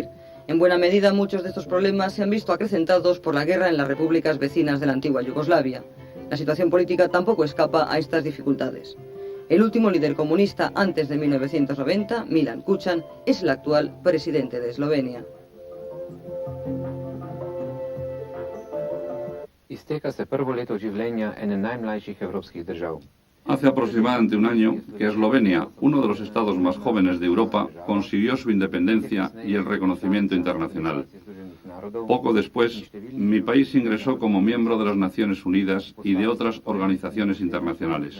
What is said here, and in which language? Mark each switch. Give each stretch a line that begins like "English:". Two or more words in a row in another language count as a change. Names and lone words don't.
Spanish: En buena medida muchos de estos problemas se han visto acrecentados por la guerra en las repúblicas vecinas de la antigua Yugoslavia. La situación política tampoco escapa a estas dificultades. El último líder comunista antes de 1990, Milan Kučan, es el actual presidente de Eslovenia.
Slovenian: Izteka se prvo leto življenja ene najmlajših evropskih držav.
Spanish: Hace aproximadamente un año que Eslovenia, uno de los estados más jóvenes de Europa, consiguió su independencia y el reconocimiento internacional. Poco después, mi país ingresó como miembro de las Naciones Unidas y de otras organizaciones internacionales.